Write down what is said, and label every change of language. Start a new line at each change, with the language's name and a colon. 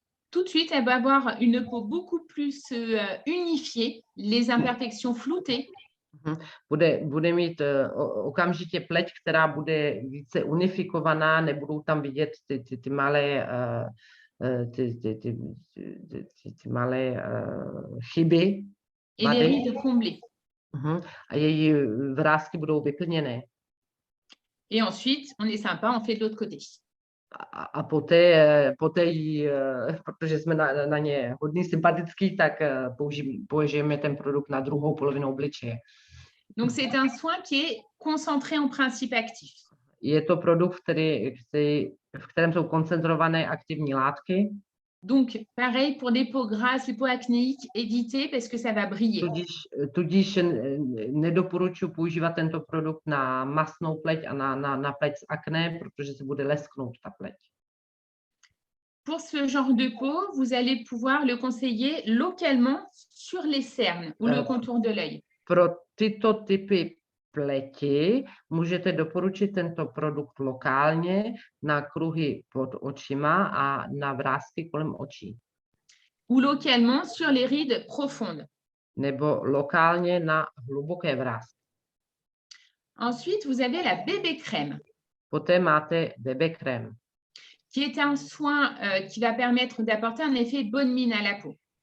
French: Tout de suite, elle va avoir une peau beaucoup plus unifiée, les imperfections floutées.
Czech: Bude mít okamžitě pleť, která bude více unifikovaná, nebudou tam vidět ty malé chyby.
French: Et les rides comblées.
Czech: A její vrásky budou vyplněné.
French: Et ensuite, on est sympa, on fait de l'autre côté.
Czech: A poté jí, protože jsme na ně hodně sympatický, tak použijeme ten produkt na druhou polovinu obličeje.
French: Donc, c'est un soin qui est concentré en principe actif.
Czech: Je to produkt, v kterém jsou koncentrované aktivní látky.
French: Donc, pareil pour les peaux grasses, les peaux acnéiques, évitez parce que ça va briller.
Czech: Tudíž nedoporučuji používat tento produkt na masnou pleť a na pleť s akné, protože se bude lesknout ta pleť.
French: Pour ce genre de peau, vous allez pouvoir le conseiller localement sur les cernes ou le contour de l'œil.
Czech: Pro tyto typy pleti můžete doporučit tento produkt lokálně na kruhy pod očima a na vrásky kolem očí.
French: Ou localement sur les rides profondes.
Czech: Nebo lokálně na hluboké vrásky.
French: Ensuite, vous avez la bébé crème.
Czech: Poté máte bébé crème.
French: Qui est un soin qui va permettre d'apporter un effet bonne mine à la peau.